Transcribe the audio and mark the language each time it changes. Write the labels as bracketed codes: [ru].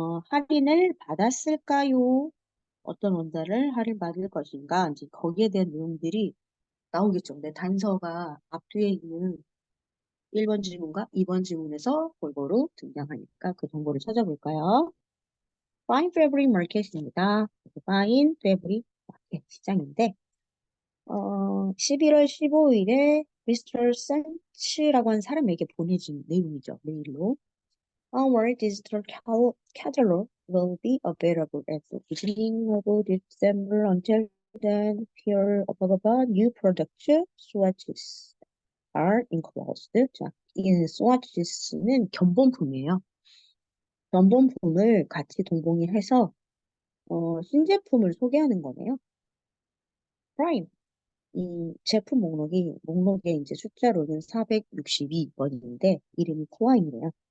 [ko] 할인을 받았을까요? 어떤 원단을 할인받을 것인가? 이제 거기에 대한 내용들이 나오겠죠. 근데 단서가 앞뒤에 있는 1번 질문과 2번 질문에서 골고루 등장하니까 그 정보를 찾아볼까요? Fine Fabric Market입니다. Fine Fabric Market 시장인데 11월 15일에 미스터 센치라고 하는 사람에게 보내진 내용이죠. 메일로. [en] Our digital catalog will be available at the beginning of December. Until then, here above new product swatches are enclosed. [ko] 자, 이 swatches는 견본품이에요. 견본품을 같이 동봉해서 신제품을 소개하는 거네요. 프라임. 제품 목록에 이제 숫자로는 462번인데, 이름이 클라임이래요.